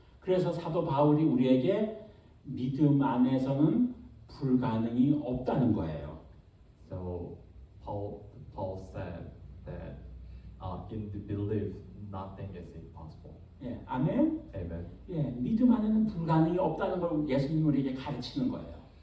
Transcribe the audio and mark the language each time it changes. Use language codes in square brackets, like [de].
[ko] 그래서 사도 바울이 우리에게 믿음 안에서는 불가능이 없다는 거예요. [en] So Paul said that in the belief nothing is impossible. [ko] 예, 아멘. [en] Amen. [ko] 예, 믿음 안에는 불가능이 없다는 걸 예수님이 우리에게 가르치는 거예요.